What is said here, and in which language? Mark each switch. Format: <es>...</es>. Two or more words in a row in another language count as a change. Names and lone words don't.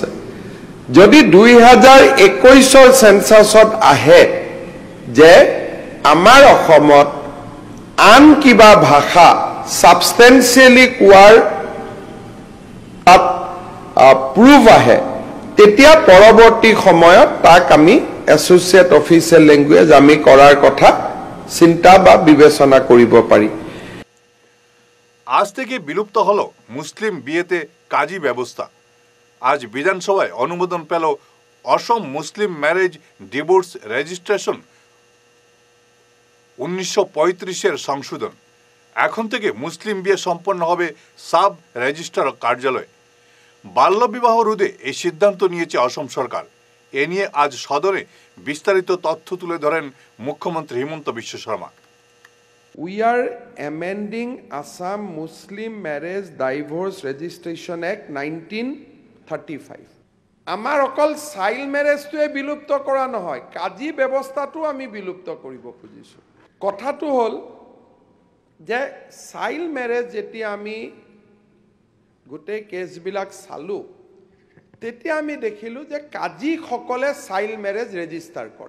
<as>যদি 2021ৰ চেনচাছত আহে যে আমাৰ অসমত আন কিবা ভাষা ছাবষ্টেঞ্চিয়েলি কোৱাৰ তাত প্ৰুফ আহে, তেতিয়া পৰৱৰ্তী সময়ত তাক আমি</as> <en>associate official language</en> <as>আমি কৰাৰ কথা চিন্তা বা বিবেচনা কৰিব পাৰি।</as> <bn>আজ থেকে বিলুপ্ত হলো মুসলিম বিয়েতে কাজী ব্যবস্থা। আজ বিধানসভায় অনুমোদন পেল অসম মুসলিম ম্যারেজ ডিভোর্স রেজিস্ট্রেশন 1935-এর সংশোধন। এখন থেকে মুসলিম বিয়ে সম্পন্ন হবে সাব রেজিস্ট্রার কার্যালয়ে। বাল্যবিবাহ রোধে এই সিদ্ধান্ত নিয়েছে অসম সরকার। এ নিয়ে আজ সদনে বিস্তারিত তথ্য তুলে ধরেন মুখ্যমন্ত্রী হিমন্ত বিশ্ব শর্মা।</bn> <en>We are amending Assam Muslim Marriage Divorce Registration Act 1935.</en> <as>আমাৰ অকল চাইল্ড মেৰেজটোৱে বিলুপ্ত কৰা নহয়, কাজী ব্যৱস্থাটো আমি বিলুপ্ত কৰিব খুজিছোঁ। কথাটো হ'ল যে</as> <en>child marriage</en> <as>যেতিয়া আমি গোটেই কেছবিলাক চালোঁ, তেতিয়া আমি দেখিলোঁ যে কাজীসকলে</as> <en>child marriage register</en> <as>কৰে।</as>